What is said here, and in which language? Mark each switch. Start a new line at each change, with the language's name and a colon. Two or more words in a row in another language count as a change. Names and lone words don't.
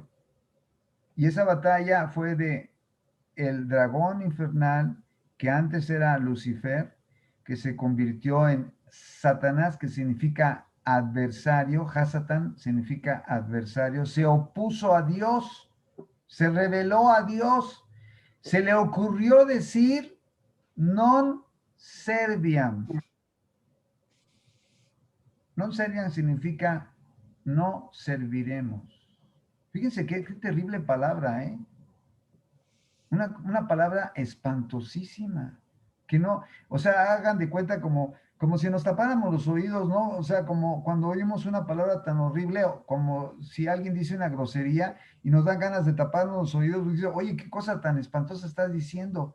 Spanish: Y esa batalla fue de el dragón infernal, que antes era Lucifer, que se convirtió en Satanás, que significa adversario. Hasatán significa adversario. Se opuso a Dios, se rebeló a Dios. Se le ocurrió decir
Latin: non serviam. Non serviam
Spanish: significa no serviremos. Fíjense qué terrible palabra, ¿eh? Una palabra espantosísima, que no, o sea, hagan de cuenta como si nos tapáramos los oídos, ¿no? O sea, como cuando oímos una palabra tan horrible, o como si alguien dice una grosería y nos dan ganas de taparnos los oídos, y dice, oye, qué cosa tan espantosa estás diciendo.